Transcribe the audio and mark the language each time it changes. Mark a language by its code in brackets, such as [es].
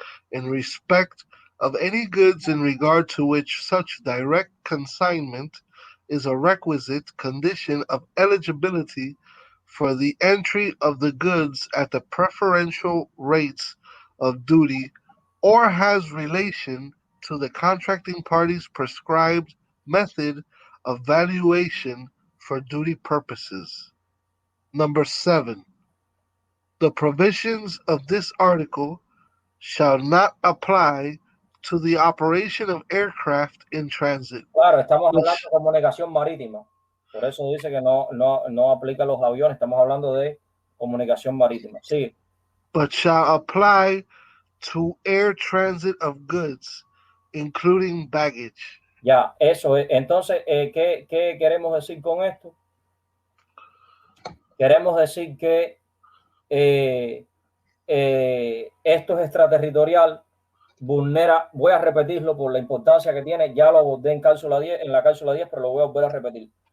[en] in respect of any goods in regard to which such direct consignment is a requisite condition of eligibility for the entry of the goods at the preferential rates of duty, or has relation to the contracting party's prescribed method of valuation for duty purposes. Number 7. The provisions of this article shall not apply to the operation of aircraft in transit. [es] Claro, estamos hablando de comunicación marítima. Por eso dice que no aplica a los aviones. Estamos hablando de comunicación marítima. Sí. [en] But shall apply to air transit of goods, including baggage. [es] Ya, eso es. Entonces, ¿qué queremos decir con esto? Queremos decir que esto es extraterritorial, vulnera, voy a repetirlo por la importancia que tiene, ya lo abordé en la cápsula 10, pero lo voy a volver a repetir.